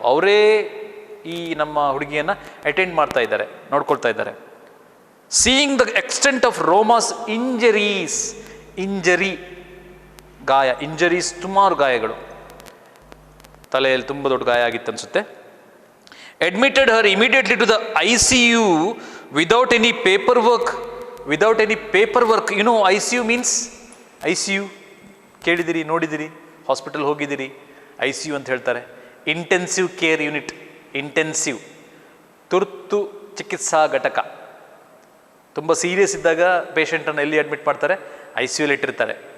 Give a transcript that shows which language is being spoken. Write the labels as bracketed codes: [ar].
[kn] ಅವರೇ ಈ ನಮ್ಮ ಹುಡುಗಿಯನ್ನು ಅಟೆಂಡ್ ಮಾಡ್ತಾ ಇದ್ದಾರೆ, ನೋಡ್ಕೊಳ್ತಾ ಇದ್ದಾರೆ. [en] Seeing the extent of traumas injuries. [kn] Injury, ಗಾಯ. ಇಂಜರೀಸ್, ಸುಮಾರು ಗಾಯಗಳು. ತಲೆಯಲ್ಲಿ ತುಂಬ ದೊಡ್ಡ ಗಾಯ ಆಗಿತ್ತು ಅನಿಸುತ್ತೆ. [en] admitted her immediately to the ICU without any paperwork. Without any paperwork. You know ICU means? [kn] ICU ಕೇಳಿದಿರಿ, ನೋಡಿದಿರಿ, ಹಾಸ್ಪಿಟಲ್ ಹೋಗಿದ್ದೀರಿ. ICU ಅಂತ ಹೇಳ್ತಾರೆ. [en] Intensive care unit. [kn] ಇಂಟೆನ್ಸಿವ್, ತುರ್ತು ಚಿಕಿತ್ಸಾ ಘಟಕ. ತುಂಬ ಸೀರಿಯಸ್ ಇದ್ದಾಗ ಪೇಷಂಟನ್ನು ಎಲ್ಲಿ ಅಡ್ಮಿಟ್ ಮಾಡ್ತಾರೆ? ICUಲಿ ಇಟ್ಟಿರ್ತಾರೆ.